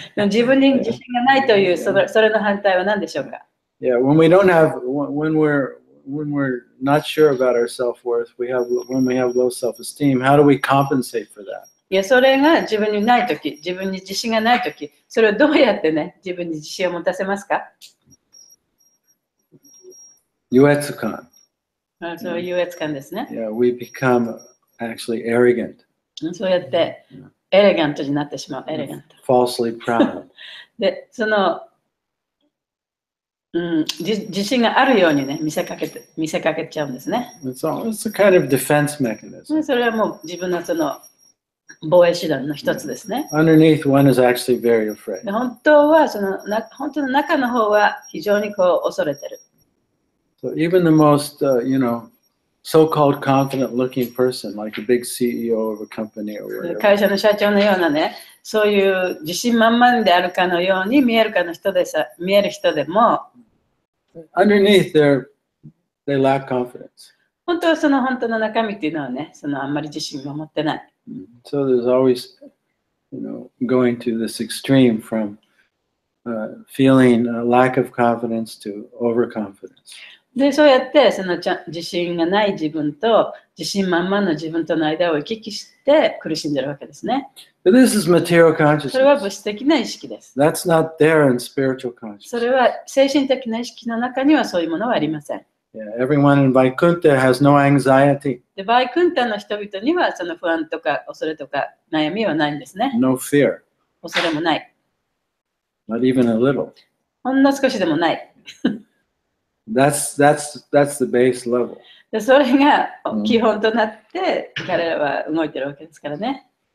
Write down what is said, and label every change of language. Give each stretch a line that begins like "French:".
Japanese: 自分に自信がないというそれの反対は何でしょうか？
English: yeah, when we're not sure about our self-worth, when we have low self-esteem, how do we compensate for that?
Japanese: いや、それが自分にないとき、自分に自信がないとき、それをどうやってね、自分に自信を持たせますか？優越感。そういう優越感ですね。
English: Yeah, we become actually arrogant.
Japanese: そうやってエレガントになってしまう。エレガント。
English: Falsely proud.
Japanese: で、その、自信があるようにね、見せかけちゃうんですね。
English: It's a kind of defense mechanism.
Japanese: それはもう自分のその防衛手段の一つですね。
English: Underneath, one is actually very afraid.
Japanese: で本当は本当の中の方は非常に恐れてる。
English: So even the most, so-called confident-looking person, like a big CEO of a company or whatever.
Japanese: 会社の社長のようなね、そういう自信満々であるかのように見える人でも、
English: Underneath, they lack confidence.
Japanese: 本当はその本当の中身っていうのはね、あんまり自信を持ってない。
English: So there's always, going to this extreme from feeling a lack of confidence to overconfidence.
Japanese: で、そうやって自信がない自分と自信満々の自分との間を行き来して苦しんでるわけですね。
English: But this is material
Japanese: それは
English: consciousness.
Japanese: 物質的な意識です。
English: That's not there in spiritual
Japanese: そ
English: consciousness.
Japanese: れは精神的な意識の中にはそういうものはありません。
English: Yeah, everyone in Vaikuntha has no anxiety,
Japanese: で、バイクンタの人々にはその不安とか恐れとか悩みはないんですね。
English: no fear,
Japanese: 恐れもない。
English: not even a little.
Japanese: ほんの少しでもない。
English: That's the base level.
Japanese: で、それが基本となって彼らは動いてるわけですからね。